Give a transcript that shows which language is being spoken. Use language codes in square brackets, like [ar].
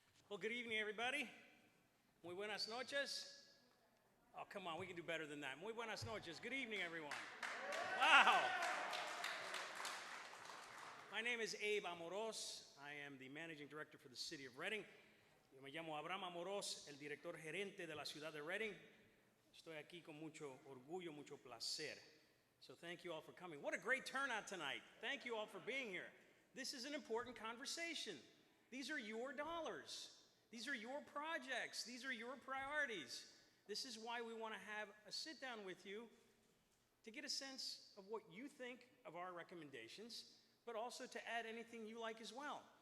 [en] Well, good evening, everybody. [es] Muy buenas noches. [en] Oh, come on, we can do better than that. [es] Muy buenas noches. [en] Good evening, everyone. Wow. My name is Abe Amoros. I am the managing director for the city of Reading. [es] Yo me llamo Abraham Amoros, el director gerente de la ciudad de Reading. Estoy aquí con mucho orgullo, mucho placer. [en] So thank you all for coming. What a great turnout tonight. Thank you all for being here. This is an important conversation. These are your dollars. These are your projects. These are your priorities. This is why we want to have a sit down with you to get a sense of what you think of our recommendations, but also to add anything you like as well.